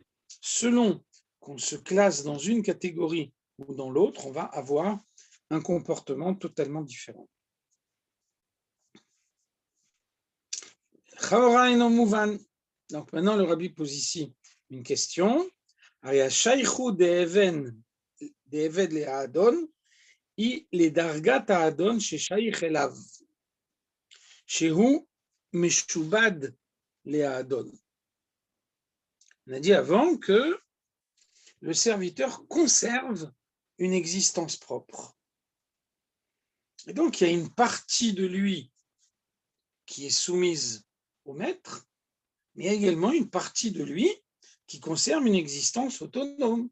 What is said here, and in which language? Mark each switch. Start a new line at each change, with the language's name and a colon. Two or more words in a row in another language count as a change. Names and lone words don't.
French: Selon qu'on se classe dans une catégorie ou dans l'autre, on va avoir un comportement totalement différent. Donc maintenant, le rabbi pose ici une question.
Hebrew: דעבד לאדון, היא לדרגת האדון ששייך אליו, שהוא משובד לאדון.
French: On a dit avant que le serviteur conserve une existence propre. Et donc, il y a une partie de lui qui est soumise au maître, mais il y a également une partie de lui qui conserve une existence autonome.